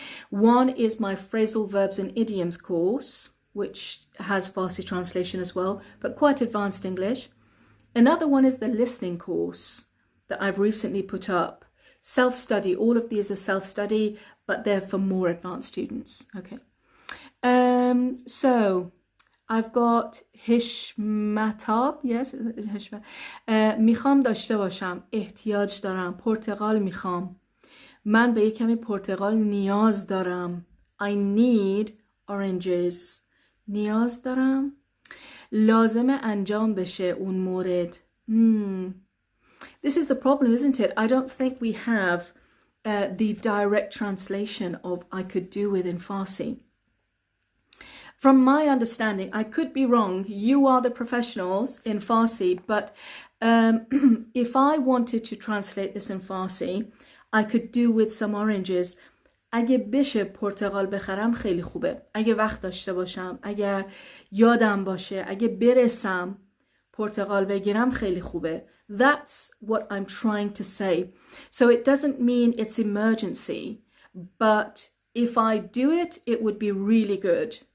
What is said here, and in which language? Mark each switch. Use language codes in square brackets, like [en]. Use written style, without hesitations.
[en] One is my phrasal verbs and idioms course, which has Farsi translation as well, but quite advanced English. Another one is the listening course that I've recently put up. Self-study, all of these are self-study, but they're for more advanced students. Okay. So I've got hishmatab, yes, [fa] میخوام داشته باشم، احتیاج دارم، پرتقال میخوام. من به یک کمی پرتقال نیاز دارم. [en] I need oranges. [fa] نیاز دارم. لازمه انجام بشه اون مورد. [en] This is the problem, isn't it? I don't think we have the direct translation of I could do with in Farsi. From my understanding, I could be wrong. You are the professionals in Farsi, but if I wanted to translate this in Farsi, I could do with some oranges. [fa] اگه بشه پرتقال بخرم خیلی خوبه. اگه وقت داشته باشم، اگه یادم باشه، اگه برسم پرتقال بگیرم خیلی خوبه. [en] That's what I'm trying to say. So it doesn't mean it's emergency, but if I do it, it would be really good.